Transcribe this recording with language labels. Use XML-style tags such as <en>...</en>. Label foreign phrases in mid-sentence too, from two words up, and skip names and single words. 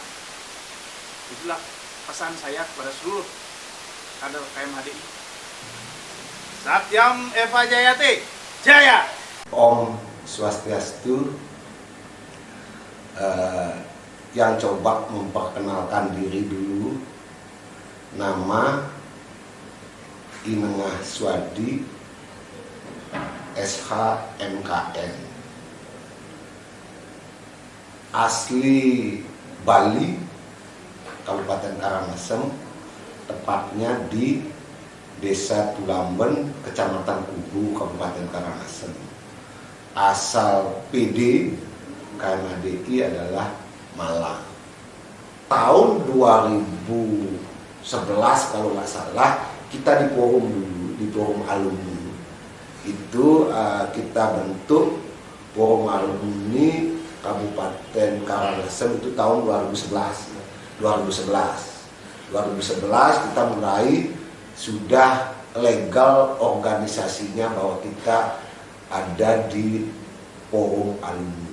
<id>Itulah pesan saya kepada seluruh kader KMHDI.</id> <sa>Satyam Eva Jayate, Jaya! Om Swastiastu.</sa> <id>Yang coba memperkenalkan diri dulu, nama Inengah Swadi, SH MKN, asli Bali, Kabupaten Karangasem, tepatnya di Desa Tulamben, Kecamatan Kubu, Kabupaten Karangasem. Asal PD KMHDI adalah Malang. Tahun 2011 kalau nggak salah, kita di forum dulu, di forum alumni. Itu kita bentuk forum alumni Kabupaten Karangasem itu tahun 2011 kita mulai sudah legal organisasinya bahwa kita ada di forum alumni.</id>